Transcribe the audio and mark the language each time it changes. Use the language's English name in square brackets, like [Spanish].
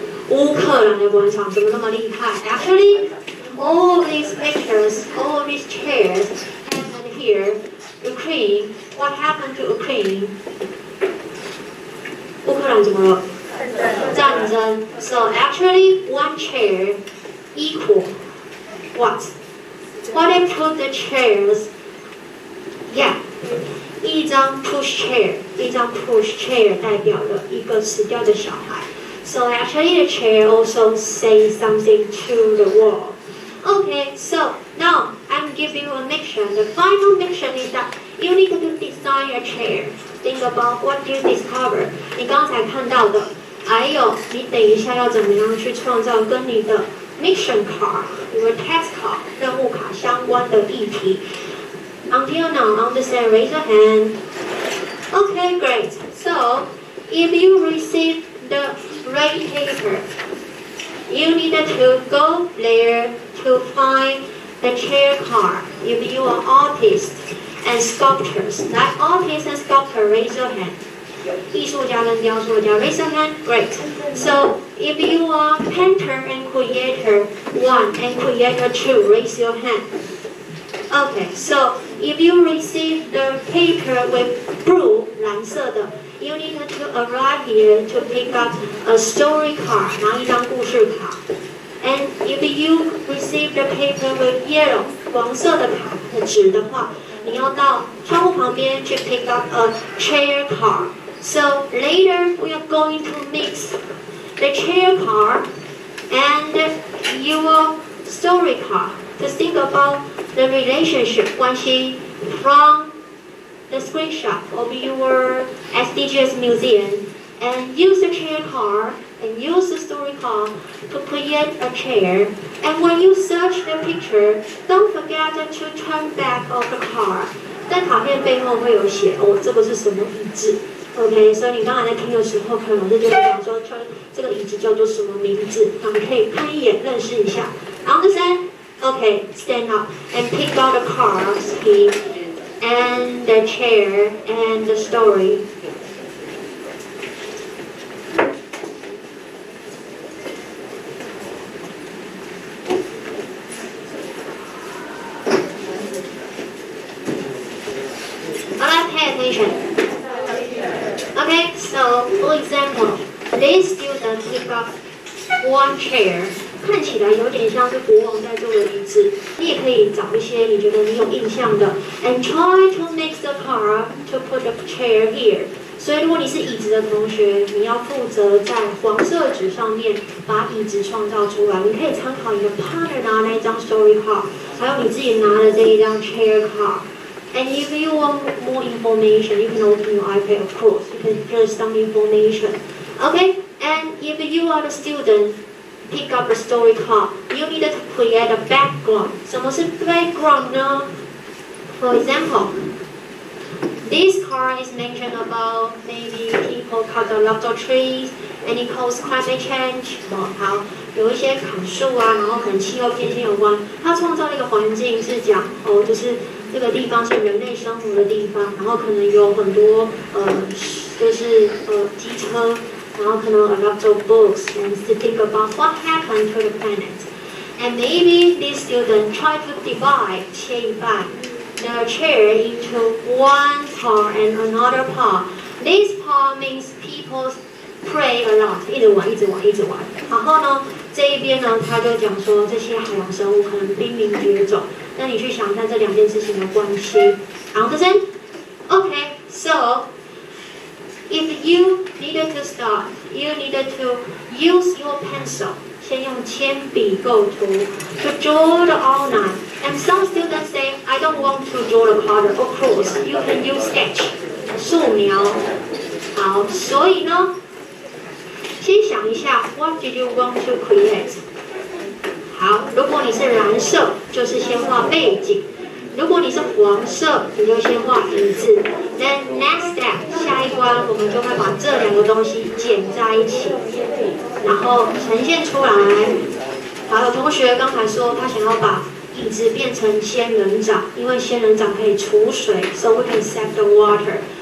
[Chinese] 乌克兰的广场怎么那么厉害 [English] ？Actually, all these pictures, all these chairs happened here. Ukraine. What happened to Ukraine? [Chinese] 乌克兰怎么了？战争。 [English] So actually, one chair equal what? What I put the chairs? Yeah. [Chinese] 一张 [English] push chair [Chinese] 代表了一个死掉的小孩。 [English] So actually, the chair also says something to the world. Okay, so now I'm giving you a mission. The final mission is that you need to design a chair. Think about what you discover. [Chinese] 你刚才看到的，还有你等一下要怎么样去创造跟你的 [English] mission card, your task card [Chinese] 任务卡相关的议题。 [English] Until now, understand? Raise your hand. Okay, great. So, if you receive the right paper, you need to go there to find the chair card. If you are artists and sculptors, like artists and sculptors, raise your hand. [Chinese] 艺术家跟雕塑家 raise your hand. [English] Great. So, if you are painter and creator 1 and creator 2, raise your hand. Okay, so if you receive the paper with blue [Chinese] 蓝色的 [English] you need to arrive here to pick up a story card [Chinese] 拿一张故事卡 [English] and if you receive the paper with yellow [Chinese] 黄色的卡的纸的话你要到窗户旁边去 [English] pick up a chair card so later we are going to mix the chair card and your story card to think about the relationship [Chinese] 关系 [English] from the screenshot of your SDGs museum and use the chair card and use the story card to create a chair. And when you search the picture, don't forget to turn back of the card. [Chinese] 在卡片背后会有写哦，这个是什么椅子 ？OK， 所以你刚才在听的时候，可能老师就会讲说，这个椅子叫做什么名字？那你可以看一眼认识一下。 [English] Understand? Okay, stand up and pick out the cards here, and the chair, and the story. Alright, pay attention. Okay, so for example, this student pick up one chair. [Chinese] 看起来有点像是国王在坐的椅子，你也可以找一些你觉得你有印象的 ， [English] and try to make the card to put the chair here。 [Chinese] 所以如果你是椅子的同学，你要负责在黄色纸上面把椅子创造出来。你可以参考你的 partner 拿那一张 story card， 还有你自己拿的这一张 chair card。 [English] And if you want more information, you can open your iPad, of course. You can get some information. Okay? And if you are the student, pick up a story card. You need to create a background. [Chinese] 什么是 background 呢 [English] For example, this card is mentioned about maybe people cut a lot of trees and it causes climate change. [Chinese] 好，有一些砍树啊，然后可能气候变迁有关。它创造了一个环境是讲就是这个地方是人类生活的地方，然后可能有很多就是机车，然后可能 [English] a lot of books and to think about what happened to the planet. And maybe these students try to divide the chair into one part and another part. This part means people play a lot， [Chinese] 一直玩。然后呢，这一边呢，他就讲说这些海洋生物可能濒临绝种。那你去想看这两件事情的关系。 [English] Understand? Okay, so if you needed to start, you needed to use your pencil. [Chinese] 先用铅笔构图 [English] to draw the outline. And some students say, I don't want to draw the color. Of course, you can use sketch. [Chinese] 素描。好，所以呢，先想一下 ， [English] What did you want to create？ [Chinese] 好，如果你是蓝色，就是先画背景；如果你是黄色，你就先画影子。 [English] Then next step， [Chinese] 下一关我们就会把这两个东西剪在一起，然后呈现出来。好，有同学刚才说他想要把椅子变成仙人掌，因为仙人掌可以储水 ， [English] so we can save the water.